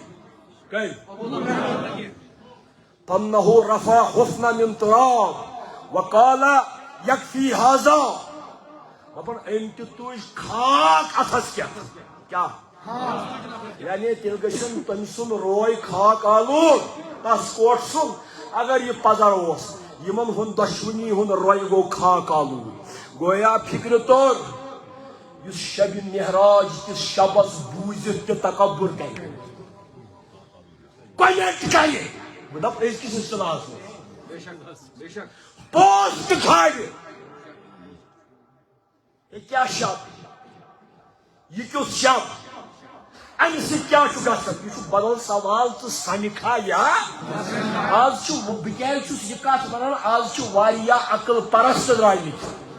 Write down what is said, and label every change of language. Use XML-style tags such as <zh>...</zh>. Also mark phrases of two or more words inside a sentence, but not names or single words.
<ar>کینٛہہ فانه رفع حفنة من تراب وقال يكفي هذا</ar> <ks>دپان أمۍ تہِ تُج خاک اتھس کیا یعنی تیٚلہِ گژھن تٔمۍ سُنٛد روے خاک آلود تس کوٹ سُنٛد اگر یہ پزر اوس یمن ہُنٛد دۄشوٕنی ہُنٛد روے گوٚو خاک آلود گویا فکر طور یُس شب معراج کِس شبس بوٗزِتھ تہِ تکبر کرِ گۄڈنٮ۪تھ کرِ بہٕ دپ أزکِس اصطلاحس منٛز پوز تہِ کھالہِ یہِ کیٛاہ شب یہِ کیُتھ شب امہِ سۭتۍ کیٛاہ چھُ گژھان یہِ چھُ بدل سوال تہٕ سمکھا یا آز چھُ بہٕ کیٛازِ چھُس یہِ کتھ ونان آز چھُ واریاہ عقل پرست درٛامٕتۍ</ks>